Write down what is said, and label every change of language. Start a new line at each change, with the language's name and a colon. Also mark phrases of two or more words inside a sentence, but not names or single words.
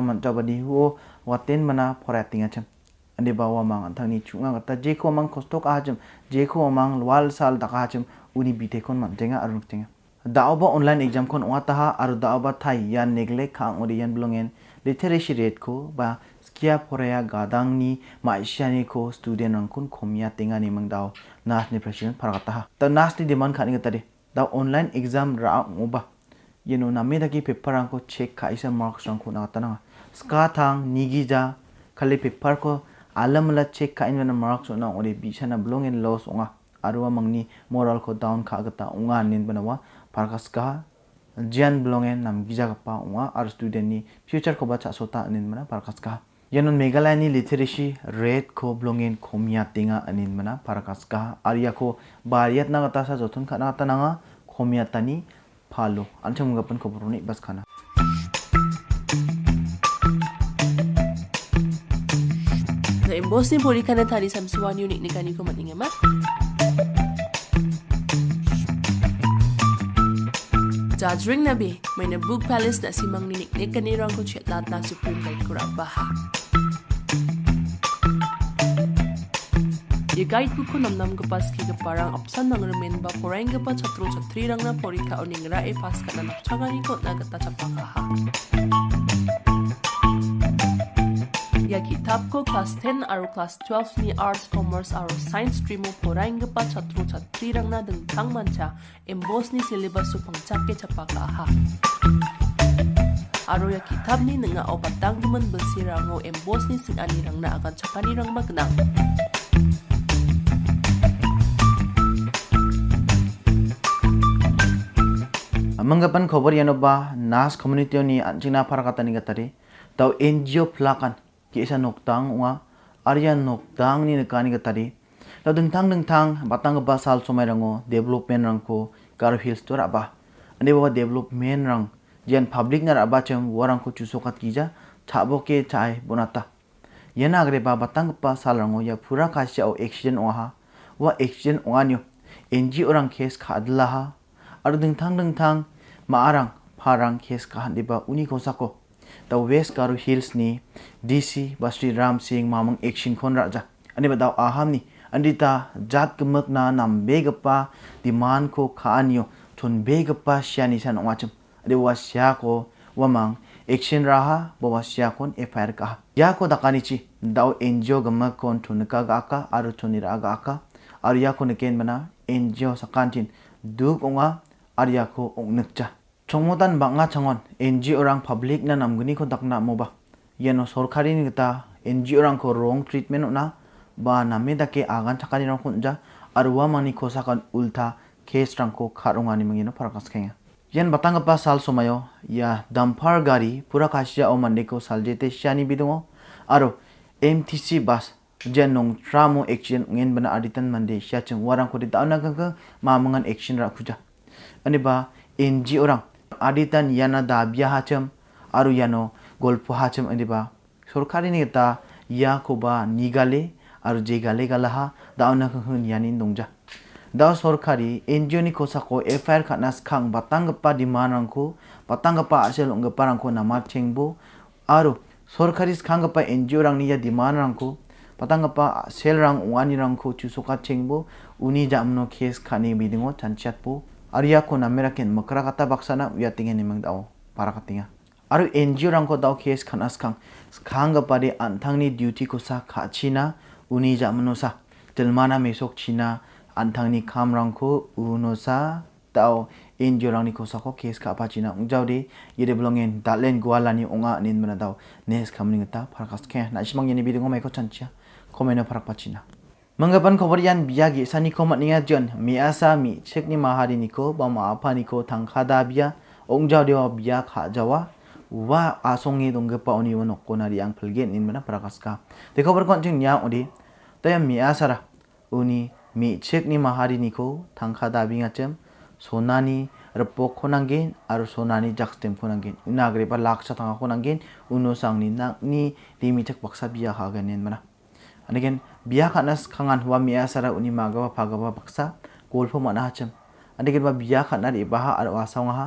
Garo: manjabadi ho waten mana phorai tingachem ande bawa mang anthangni chunga gata je ko mang kostok ajam je ko mang wal sal daka ajam uni bite kon man jenga arung jenga daoba
English: online exam
Garo: kon wataha aru daoba thai yan neglect khang ori yan blongen
English: literacy rate
Garo: ko ba skia poraya gadang ni maishani ko student ang kun khomya tinga ni mang dao nas ni president paragata ta nas ni demand khani gatari da
English: online exam
Garo: ra ngoba yeno name daki paper ang ko check khaisa marks ang ko na tananga ska thang nigija khali paper ko alamla check ka inwana marks na ore bisana blongen loss onga arwa mangni moral ko down kha gata onga nin banawa parkas ka jian blongen nam gija pa onga ar student ni future ko bacha sota nin mana parkas ka yanon Meghalaya ni
English: literacy rate
Garo: ko blongen khomya tinga anin mana parkas ka arya ko bariat na gata sa jothun khana tananga khomya tani phalo ancham gapan ko buruni bas khana Emboss ni puri kana tadi samsuan unik ni kani ko matinga ma Judge ring na be may na book palace na simang ninik ni kani rang ko chetlat na
English: supreme court
Garo: ko rabaha Ye
English: guide book
Garo: ko namnam ko pas ki ka parang opsan nang remen ba porang ka pa chatro chatri rang na porika oning ra e pas ka na nakchagani ko na gata chapaka ha Ya kitab ko class 10 aro class 12 ni
English: arts commerce
Garo: aro
English: science stream
Garo: mo porang pa chatro chatri rang na dengtang mancha emboss ni syllabus su pangchakke chapaka ha aro ya kitab ni nga opatang duman belsirango emboss ni sinani rang na akan chakani rang magnang amanggapan kobor yanoba nas community ni anjina parakatani gatari tau NGO plakan Kisa noktang unga arya noktang ni nekani gatari Da dengtang batang ba sal somai rango development rangko Garo Hills to raba. Ane bawa development rang jen public na raba cem warang ko cusokat kija chabo ke chai bonata. Yana agre ba batang ba sal rango ya pura kasya o accident oha wa accident onganyo NGO orang case khadlaha ar dengtang maarang parang case kahandi ba uni kosako da West Garo Hills ni DC Basri Ram Singh mamang action kon raja ani ba daw aham ni andita jat kemek na nam begapa demand ko khaanyo thun begapa syani san ongachim ade wasya ko wamang action raha bawasya kon FIR ka ya ko dakani chi daw NGO gamak kon thun ka ga ka aru thunira ga ka Arya ko neken mana NGO sakantin duk onga Arya ko ongnekja chongmodan banga changon NGO orang public na namguni ko dakna moba yeno sorkari ni kita NGO orang ko
English: wrong treatment
Garo: na ba name dake agan chakani rang kunja arwa mani ko sakan ulta case rang ko kharongani mangino parakas khenga yen batang pa sal somayo ya dumper gari pura kasya o mande ko saljete syani bidungo aro MTC bus Janong tramo action ngin bana aditan mande syacheng warang ko di tauna ka mamangan action ra kuja ani ba NGO orang aditan yana da biya hacham aru yano golpo hacham ani ba sorkari ni ta ya ko ba nigale aru jegale galaha dauna ka hun yani nongja da sorkari NGO ni kosa ko FIR khanas khang batang pa di manang ko batang pa asel ong parang ko nama chengbo aru sorkari khang pa NGO orang ni ya di manang ko patang pa sel rang wani rang ko chusoka chengbo uni jamno case khani bidingo chanchat po arya ko namera ken makra kata baksana uya tingen nimang dao para katinga aru NGO rang ko dao case khanas khang khang pa de anthangni duty ko sa khachina uni jamno sa telmana mesok china anthangni kham rang ko uno sa dao NGO rang ni ko sa ko case kha pa china ungjau de yede blongen dalen gwalani onga nin mana dao nes khamni ngata parakas khe na simang yeni bidingo mai ko chanchia komena parak pacina. Menggapan koborian biagi sani komat ninga jon mi asa mi cek ni mahari niko ba ma apa niko tangka da bia ongjau dewa bia kha jawa wa asongi donggepa oni wonok konari ang pelgen nin mana prakaska. De kobar koncing nya odi taya mi asara uni mi cek ni mahari niko tangka da binga cem sonani repok konanggen aru sonani jakstem konanggen nagre pa laksa tanga konanggen uno sangni nakni limi cek baksa bia hagan nin mana. Anigen biya khanas khangan wa miya sara uni magawa phagawa baksa golfo mana hacham anigen ba biya khana ri baha ar wasang ha